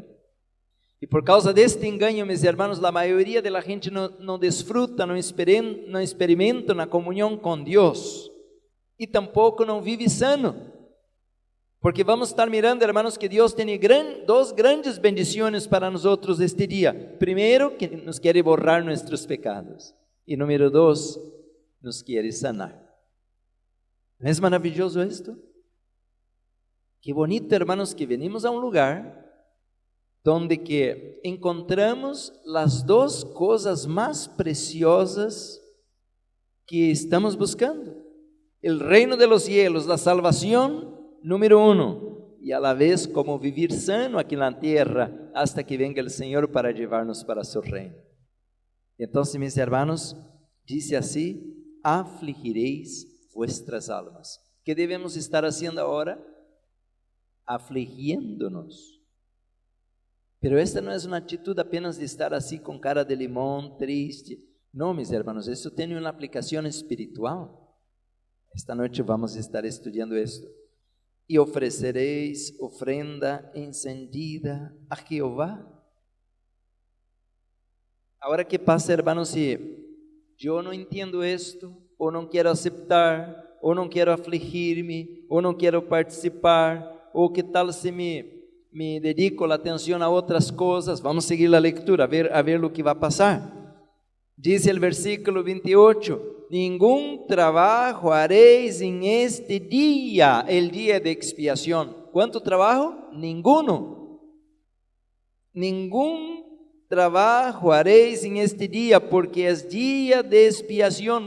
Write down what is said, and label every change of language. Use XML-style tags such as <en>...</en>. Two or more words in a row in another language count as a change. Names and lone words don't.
<pt>E por causa deste engano, meus irmãos, a maioria da gente não desfruta, não experimenta na comunhão com Deus. E tampouco não vive sano. Porque vamos estar mirando, irmãos, que Deus tem duas grandes bendições para nós outros este dia. Primeiro, que nos quer borrar nossos pecados. E número 2, nos quer sanar.</pt> <es>¿No es maravilloso esto? Qué bonito, hermanos, que venimos a un lugar donde que encontramos las dos cosas más preciosas que estamos buscando. El reino de los cielos, la salvación, número 1, y a la vez como vivir sano aquí en la tierra hasta que venga el Señor para llevarnos para su reino. Entonces, mis hermanos, dice así: afligiréis vuestras almas. ¿Qué debemos estar haciendo ahora? Afligiéndonos.</es> <pt>Pero esta não é uma atitude apenas de estar assim com cara de limão, triste. Não,</pt> <es>mis hermanos,</es> <pt>isso tem uma aplicação espiritual. Esta noite vamos estar estudando isto. E oferecereis</pt> <es>ofrenda encendida</es> <pt>a Jeová. Agora, que passa, hermanos, se eu não entendo isto, ou não quero aceitar, ou não quero afligir-me, ou não quero participar, ou que tal se me dedico a atenção a outras coisas? Vamos seguir a leitura, a ver o que vai passar. Diz o versículo 28,</pt> <es>ningún trabajo haréis en este día, el día de expiación. ¿Cuánto trabajo? Ninguno. Ningún trabajo haréis en este día, porque es día de expiación.</es>